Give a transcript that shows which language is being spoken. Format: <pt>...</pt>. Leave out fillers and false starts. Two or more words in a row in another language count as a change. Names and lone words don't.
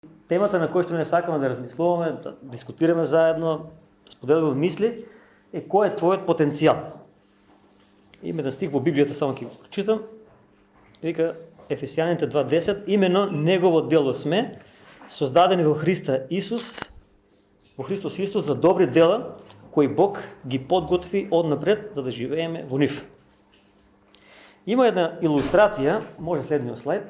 <bg>темата, на която</bg> <mk>не сакаме да размислуваме,</mk> <bg>да дискутираме заедно, да споделяме мисли, е кой е твоят потенциал. Има един стих в Библията, само ки го прочитам. Вика Ефесяните 2.10, именно Негово дело сме, създадени во Христа Исус, во Христос Исус за добри дела,</bg> <mk>кои Бог ги подготви отнапред, за да живееме во нив.</mk> <bg>Има една илустрация, може следния слайд.</bg>